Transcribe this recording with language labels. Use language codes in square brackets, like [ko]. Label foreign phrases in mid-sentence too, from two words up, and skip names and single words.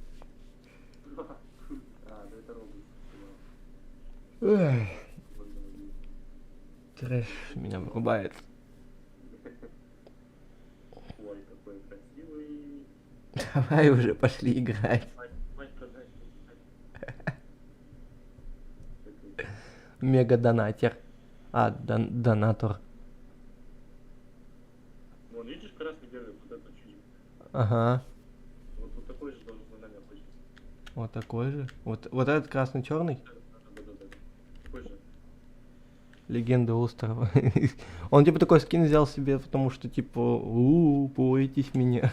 [ru] А, да это робот. Ой, трэш меня вырубает. Ой, какой красивый. Давай уже пошли играть. Мать продать. Мега донатер. А, донатор. Вон, видишь, красный делает вот это чуть. Ага. Вот такой же должен на нами быть. Вот такой же. Вот этот красный-черный. Да-да-да. Такой же. Легенда острова. Он типа такой скин взял себе, потому что типа, бойтесь меня.